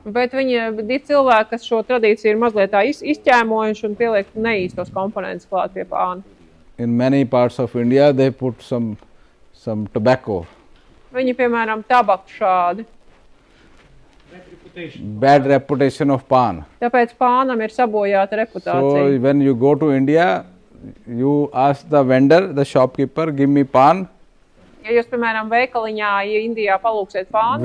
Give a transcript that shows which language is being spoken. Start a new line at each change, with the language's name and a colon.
Latvian: Bet viņi ir cilvēki, kas šo tradīciju ir mazliet tā izķēmojuši un pieliek neīstos komponentus klāt pie pāna.
English: In many parts of India they put some tobacco,
Latvian: Viņi, piemēram, tabaku šādi.
English: bad reputation of pan.
Latvian: Tāpēc pānam ir sabojāta
English: So
Latvian: reputācija.
English: when you go to India, you ask the vendor, the shopkeeper, give me pan
Latvian: Ja jūs, piemēram, veikaliņā, ja Indijā palūksiet pānu,